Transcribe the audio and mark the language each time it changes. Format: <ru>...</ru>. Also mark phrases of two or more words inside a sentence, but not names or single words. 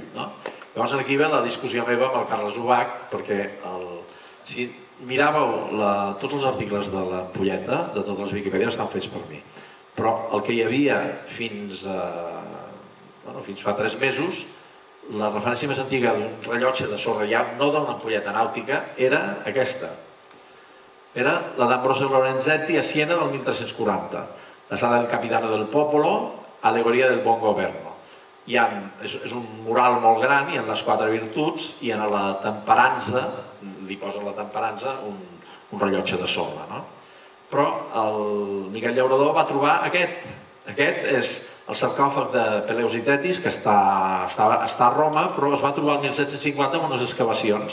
<ca>Llavors aquí ve la discussió meva amb el Carles Ubach, perquè si miràveu tots els articles de l'ampolleta, de totes les Viquipèdies, estan fets per mi. Però el que hi havia fins fa 3 mesos, la referència més antiga d'un rellotge de sorra, ja no d'una ampolleta nàutica, era aquesta. Era la d'Ambrosio Lorenzetti a Siena del 1340. La sala del Capitano del Popolo, alegoria del bon governo. És un mural molt gran, hi ha les 4 virtuts i en la temperança, li posen la temperança, un rellotge de sorra. Però el Miquel Llaurador va trobar aquest. Aquest és el sarcòfag de Peleus i Tetis, que està a Roma, però es va trobar el 1750 en unes excavacions.</ca>